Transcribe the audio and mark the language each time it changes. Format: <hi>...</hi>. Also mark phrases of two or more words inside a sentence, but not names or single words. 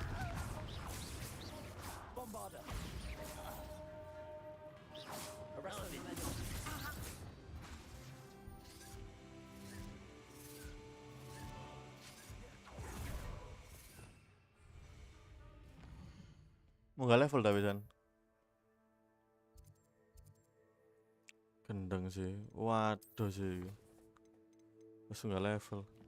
<en>Bombarder. Arrest them.</en> <jv>Munggah level dah pisan. Gendeng sih. Waduh sih. Wis munggah level.</jv>